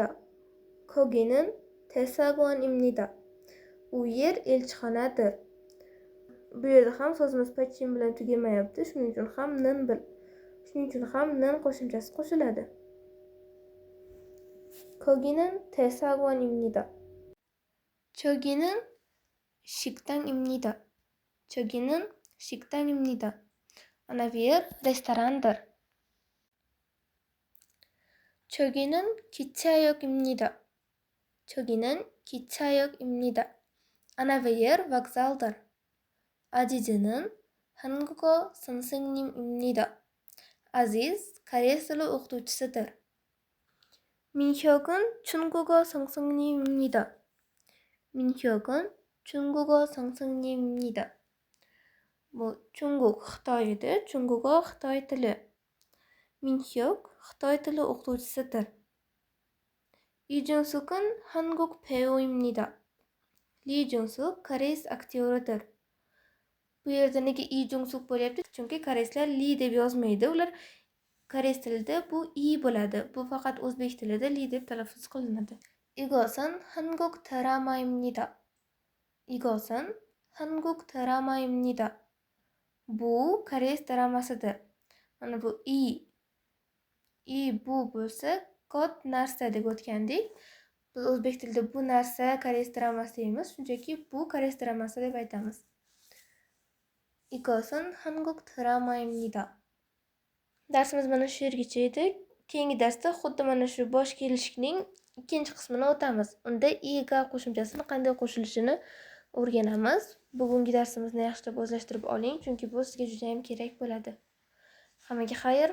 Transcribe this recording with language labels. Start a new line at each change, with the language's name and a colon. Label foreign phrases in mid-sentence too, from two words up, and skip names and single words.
Korean: Kogining 대사관입니다.
Uzbek: U yer elchixonadir. Bu yerda ham so'zimiz pachim bilan tugamayapti. Shuning uchun ham nin qo'shimchasi qo'shiladi.
Korean: Kogining 대사관입니다. 저기는 식당입니다. 저기는 식당입니다.
Uzbek: Ana bu yer restorandir.
Korean: 저기는 기차역입니다. 저기는 기차역입니다.
Uzbek: Ana bu yer vokzaldir.
Korean: 아지즈는 한국어 선생님입니다.
Uzbek: 아지즈 koreys tili o'qituvchisidir.
Korean: 민혁은 중국어 선생님입니다. 민혁은 중국어 선생님입니다.
Uzbek: 중국 Xitoy edi, 중국어 Xitoy tili. 민혁 Xitoy tili o'qituvchisidir.
Korean: 이준숙은 한국 배우입니다.
Uzbek: 리준숙 koreys aktyoridir. Bu yerda nega ijunsuk bo'lyapti? Chunki koreyslar li deb yozmaydi. Ular koreys tilida bu i bo'ladi. Bu faqat o'zbek tilida li deb talaffuz qilinadi.
Korean: 이것은 한국 드라마입니다. 이것은 한국 드라마입니다.
Uzbek: Bu koreys dramasidir. Mana bu bu bo'lsa kot narsa deb o'tgandik. Biz o'zbek tilida bu narsa koreys dramasi deymiz. Shunchaki bu koreys dramasi deb aytamiz.
Korean: 이것은 한국 드라마입니다.
Uzbek: Darsimiz mana shu yergacha edi. Keyingi darsda xuddi mana shu bosh kelishlikning ikkinchi qismini o'tamiz. Unda ega qo'shimchasini qanday qo'shilishini o'rganamiz. Bugungi darsimizni yaxshilab o'zlashtirib oling, chunki bu sizga juda ham kerak bo'ladi.